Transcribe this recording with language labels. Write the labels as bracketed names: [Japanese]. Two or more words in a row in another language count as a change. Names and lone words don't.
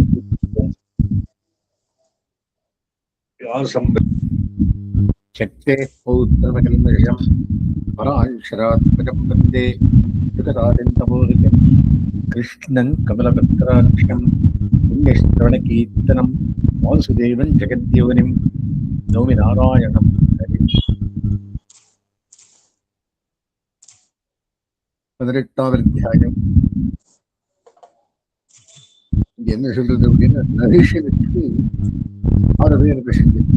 [Sanskrit] शक्ते पौत्रमकल्मषं पराशरात्मकं वन्दे जगदादिन्दमूर्तिं कृष्णं कमलपत्राक्षं पुण्यश्रवणकीर्तनं वासुदेवं जगद्योनिं नौमि नारायणं हरिम्. [Tamil] 18வது அத்தியாயம். என்ன சொல்றது அப்படின்னா, நரேஷனுக்கு 6 பேர் பேசுங்க.